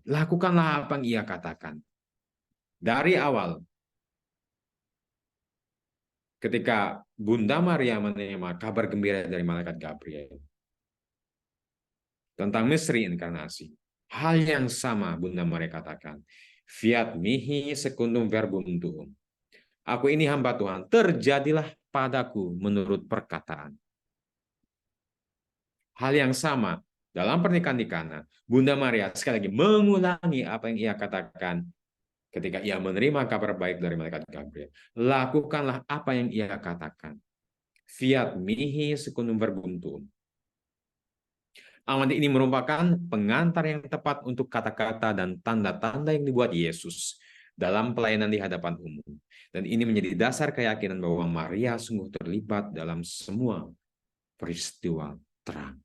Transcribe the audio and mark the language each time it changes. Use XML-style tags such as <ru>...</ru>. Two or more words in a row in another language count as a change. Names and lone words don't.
<id>Lakukanlah apa yang ia katakan. Dari awal, ketika Bunda Maria menerima kabar gembira dari malaikat Gabriel tentang misteri inkarnasi, hal yang sama Bunda Maria katakan,</id> <la>fiat mihi secundum verbum tuum.</la> <id>Aku ini hamba Tuhan, terjadilah padaku menurut perkataan. Hal yang sama dalam pernikahan di Kana, Bunda Maria sekali lagi mengulangi apa yang ia katakan ketika ia menerima kabar baik dari malaikat Gabriel. Lakukanlah apa yang ia katakan.</id> <la>Fiat mihi secundum verbum tuum.</la> <id>Amanat ini merupakan pengantar yang tepat untuk kata-kata dan tanda-tanda yang dibuat Yesus dalam pelayanan di hadapan umum. Dan ini menjadi dasar keyakinan bahwa Maria sungguh terlibat dalam semua peristiwa terang.</id>